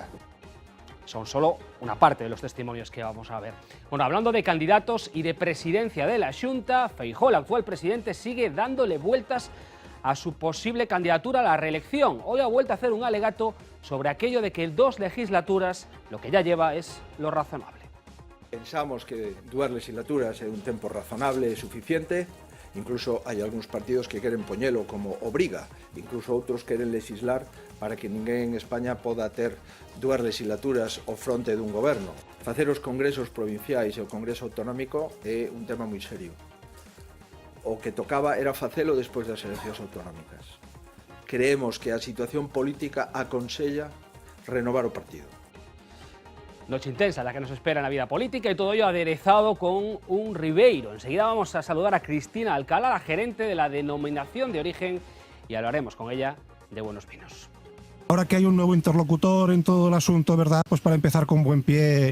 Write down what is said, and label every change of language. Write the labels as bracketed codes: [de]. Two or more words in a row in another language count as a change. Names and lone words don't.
[es] Son solo una parte de los testimonios que vamos a ver. Bueno, hablando de candidatos y de presidencia de la Xunta, Feijóo, el actual presidente, sigue dándole vueltas a su posible candidatura a la reelección. Hoy ha vuelto a hacer un alegato sobre aquello de que 2 legislaturas, lo que ya lleva, es lo razonable. [gl] Pensamos que 2 legislaturas é un tempo razonable e suficiente. Incluso hai algúns partidos que queren poñelo como obriga. Incluso outros queren legislar para que ninguén en España poda ter 2 legislaturas ao fronte dun goberno. Facer os congresos provinciais e o congreso autonómico é un tema moi serio. O que tocaba era facelo despois das eleccións autonómicas. Creemos que a situación política aconsella renovar o partido. [es] Noche intensa la que nos espera en la vida política y todo ello aderezado con un Ribeiro. Enseguida vamos a saludar a Cristina Alcalá, la gerente de la denominación de origen, y hablaremos con ella de buenos vinos. Ahora que hay un nuevo interlocutor en todo el asunto, ¿verdad? Pues para empezar con buen pie.